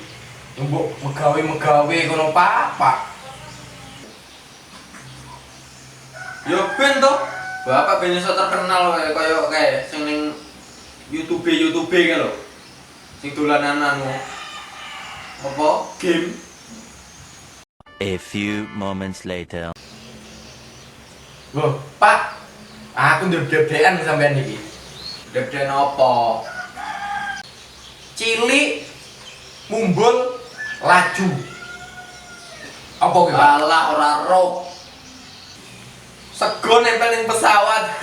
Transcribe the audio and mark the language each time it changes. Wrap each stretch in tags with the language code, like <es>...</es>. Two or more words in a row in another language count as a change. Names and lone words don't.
<jv>Mbok megawe kono pak. Ya ben to. Bapak ben iso terkenal kayak sing ning YouTube ki lho. Sing dolanan anu. Apa? Game.</jv> <en>A few moments later.</en> <jv>Loh, Pak. Aku ndek-ndekan sampean iki. Ndek-ndekan apa? Cilik mumbul laju. Apa kuwi, Pak? Alah ora roh. Sego nempel ning pesawat.</jv>